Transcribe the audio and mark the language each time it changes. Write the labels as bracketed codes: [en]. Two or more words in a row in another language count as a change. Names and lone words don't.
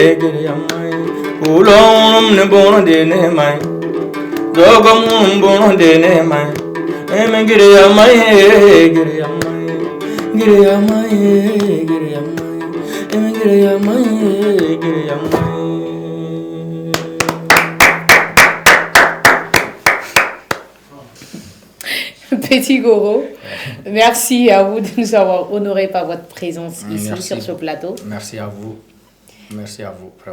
[fr] Ulom ne boro de lehmai Dogam boro de lehmai Eme gire amai Eme gire amai Petit Goro, merci à vous de nous avoir honorés par votre présence ici sur ce plateau. Merci à vous. Merci à vous. Vraiment.